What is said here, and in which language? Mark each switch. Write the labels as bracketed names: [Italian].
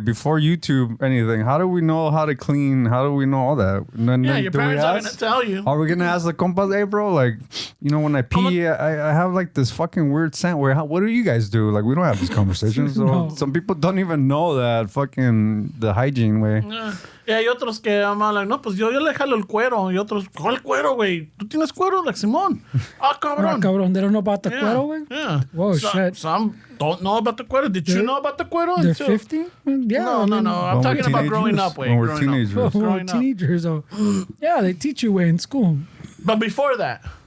[English] Before YouTube, anything, how do we know how to clean? How do we know all that? Yeah, your parents are going to tell you. Are we going to ask the compas, hey, bro? Like, you know, when I pee, I have like this fucking weird scent. What do you guys do? Like, we don't have these conversations. So No. some people don't even know that fucking the hygiene, way. [Spanish] Y hay otros que aman, [English] like, [Spanish] no, pues yo le jalo el cuero. Y otros, ¿cuál cuero, güey? ¿Tú tienes cuero? Like, Simón. Ah, cabrón. [English] Cabrón, they don't know about the Yeah, [Spanish] cuero, way? [English] Yeah. Whoa, shit. Some don't know about the cuero. Did you know about the cuero? They're 50? Yeah. No. I'm talking about growing up, way. When we're teenagers. When we're Growing up. teenagers. Oh. Yeah, they teach you way in school. But before that.